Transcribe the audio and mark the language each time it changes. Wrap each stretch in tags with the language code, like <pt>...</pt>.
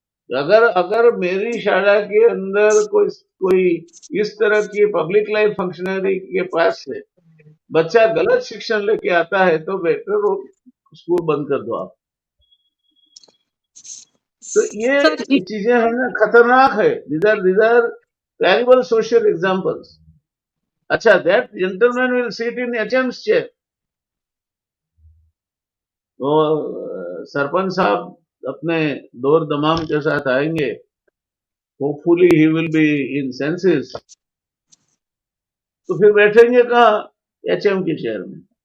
<hi>अगर अगर मेरी शाला के अंदर कोई कोई इस तरह की पब्लिक लाइफ फंक्शनरी के पास से बच्चा गलत शिक्षण लेके आता है तो बेटर वो स्कूल बंद कर दो आप। तो ये चीजें है ना, खतरनाक है।</hi> <en>these are terrible social examples. अच्छा, that gentleman will sit in HM's chair.</en> <hi>वो सरपंच साहब अपने दौर दमाम के साथ आएंगे,</hi> <en>hopefully he will be in senses,</en> <hi>तो फिर बैठेंगे कहाँ? HM की चेयर में।</hi>